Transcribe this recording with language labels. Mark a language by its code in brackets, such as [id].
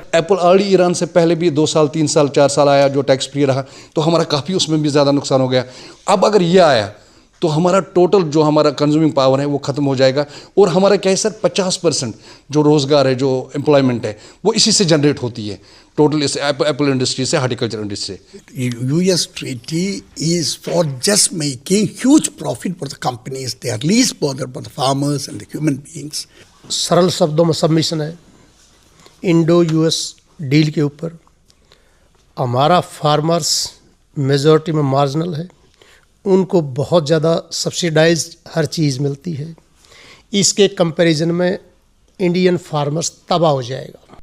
[hi] Apple already Iran से पहले भी 2 साल 3 साल 4 साल आया, जो टैक्स फ्री रहा, तो हमारा काफ़ी उसमें भी ज़्यादा नुकसान हो गया। अब अगर ये आया तो हमारा टोटल जो हमारा कंज्यूमिंग पावर है वो ख़त्म हो जाएगा, और हमारा क्या है सर, 50% जो रोज़गार है, जो एम्प्लॉयमेंट है, वो इसी से जनरेट होती है, टोटल इस एप्पल इंडस्ट्री से, हार्टिकल्चर इंडस्ट्री से। [en] US treaty is for just making huge profit for the companies. They are least bothered for the farmers and the human beings. [hi] सरल शब्दों में सबमिशन है इंडो US डील के ऊपर। हमारा फार्मर्स मेजॉरिटी में मार्जिनल है, उनको बहुत ज़्यादा सब्सिडाइज हर चीज़ मिलती है। इसके कंपैरिजन में इंडियन फार्मर्स तबाह हो जाएगा।